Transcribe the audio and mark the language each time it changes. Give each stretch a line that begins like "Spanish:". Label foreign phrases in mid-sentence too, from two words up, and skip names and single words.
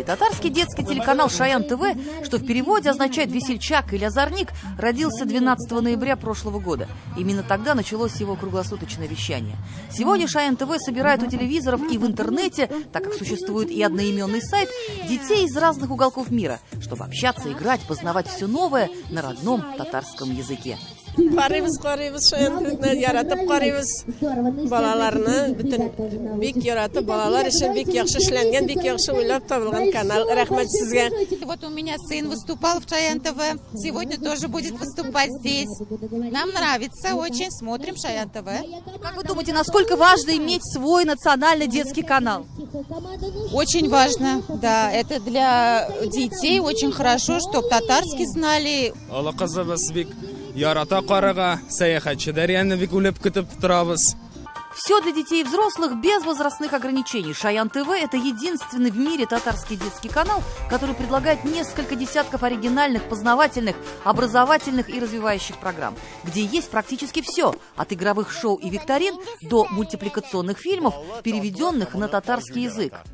Russian: Татарский детский телеканал «Шаян ТВ», что в переводе означает «весельчак» или «озорник», родился 12 ноября прошлого года. Именно тогда началось его круглосуточное вещание. Сегодня «Шаян ТВ» собирает у телевизоров и в интернете, так как существует и одноименный сайт, детей из разных уголков мира, чтобы общаться, играть, познавать все новое на родном татарском языке.
Tatar: Карыйбыз, шаянтыкны яратып карыйбыз. Балаларны бүтүн бик яратып, балалар өчен бик яхшы эшләнгән, бик яхшы уйлап табылган канал. Рәхмәт сезгә.
Russian: Вот у меня сын выступал в Шаян ТВ, сегодня тоже будет выступать здесь. Нам нравится, очень смотрим Шаян ТВ. Как вы думаете, насколько важно иметь свой национальный детский канал? Очень важно, да. Это для детей очень хорошо, чтобы татарский знали.
Tatar: Ярата карага, саяхатчылар яны бик үлеп көтеп торабыз.
Russian: Все для детей и взрослых без возрастных ограничений. «Шаян ТВ» – это единственный в мире татарский детский канал, который предлагает несколько десятков оригинальных, познавательных, образовательных и развивающих программ, где есть практически все – от игровых шоу и викторин до мультипликационных фильмов, переведенных на татарский язык.